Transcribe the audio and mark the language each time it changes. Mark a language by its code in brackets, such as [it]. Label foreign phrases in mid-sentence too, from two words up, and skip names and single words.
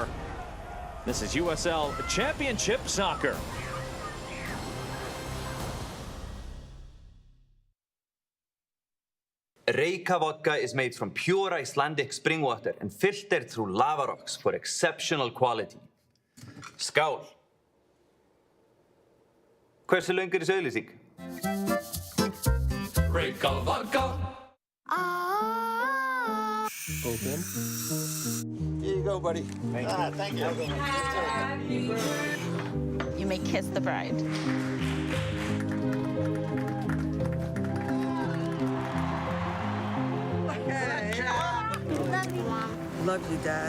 [en] This is USL Championship Soccer. Reyka vodka is made from pure Icelandic spring water and filtered through lava rocks for exceptional quality. [is] Skál! Hversu löng er þessi auglýsing? [en] Reyka vodka. Open. Here you go, buddy. Thank you. You may kiss the bride. Love you, Dad.